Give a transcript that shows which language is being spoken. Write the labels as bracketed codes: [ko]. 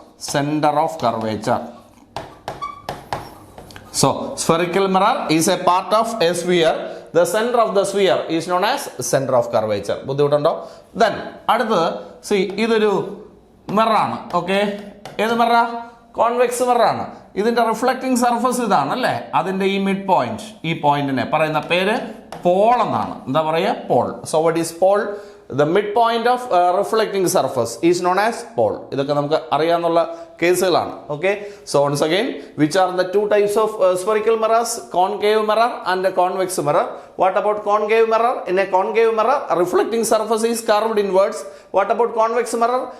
[en] Center of curvature. So spherical mirror is a part of a sphere. The center of the sphere is known as center of curvature. [ml] ബുദ്ധിമുട്ടുണ്ടോ? Then അടുത്തത് see ഇതൊരു mirror ആണ്. Okay, ഏത് മിററാ? Convex mirror ആണ്. ഇതിന്റെ reflecting surface ഇതാണ് അല്ലേ. അതിന്റെ ഈ മിഡ് പോയിന്റ്, ഈ പോയിന്റിനെ പറയുന്ന പേര് പോൾ എന്നാണ്. എന്താ പറയുക? Paul. [en] So what is pole? The midpoint of reflecting surface is known as pole. [ml] ഇതൊക്കെ നമുക്ക് അറിയാവുന്ന കേസുകളാണ്. [en] Okay, so once again, which are the two types of spherical mirrors? Concave mirror and convex mirror. What about concave mirror? In a concave mirror, reflecting surface is curved inwards. What about convex mirror?